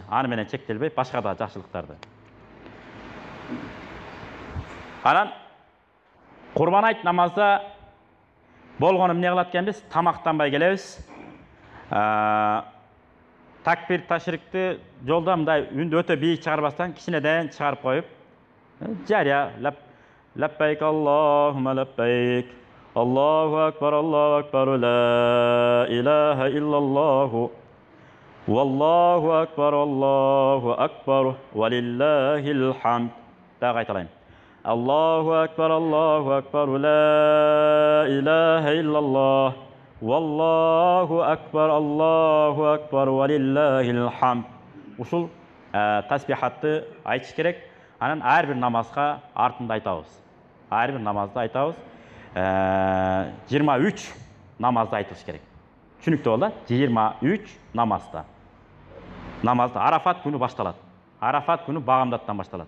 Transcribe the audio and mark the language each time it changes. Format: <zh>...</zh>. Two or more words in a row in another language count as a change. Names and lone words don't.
<ky>Аны менен чектелбей, башка да жакшылыктарды. Анан Курбан айт намазда болгону эмне кылат экенбиз? Тамактанбай келебиз. Такбир ташрикти жолдо мындай үндү өтө бийик чыгарбастан кичинеден чыгарып коюп, жария</ky> <ar>لبيك اللهم لبيك. الله أكبر، لا إله إلا الله. والله أكبر، ولله الحمد.</ar> <ky>Дагы айталайм.</ky> <ar>الله أكبر، لا إله إلا الله، والله أكبر، ولله الحمد.</ar> <ky>Ушул тасбихатты айтыш керек. Анан ар бир намазга артында айтабыз. Ар бир намазды айтабыз. 23 намазды айтыш керек. Түшүнүктүү болду? 23 намазда. Намазды Арафат күнү башталат. Арафат күнү багамдаттан башталат.</ky>